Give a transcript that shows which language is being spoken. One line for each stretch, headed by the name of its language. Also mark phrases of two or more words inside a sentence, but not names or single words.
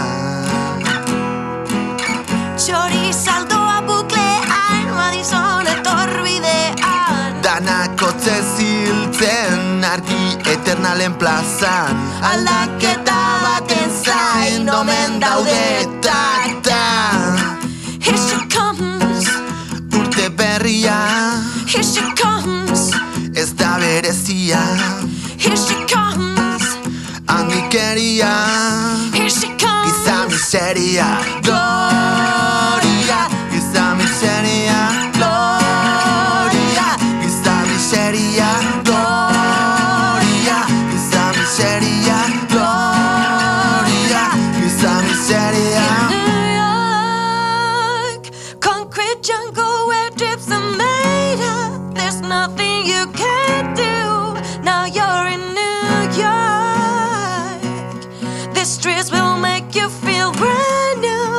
Basque: txori saldoa buklean Madison etorbidean Danakotze ziltzen argi eternalen plazan Aldaketa baten zain omen daude ta.
English: Here she comes,
Basque: Urte berria
English: here she comes,
Basque: ez da berezia
English: here she comes,
Basque: Angikeria
English: here she comes.
Basque: Giza miseria Gloria Giza miseria Gloria Giza miseria Gloria Giza miseria Gloria Giza miseria
English: New York, concrete jungle where drips are made up. There's nothing you can't do. Now you're in New York. The streets will make you feel brand new.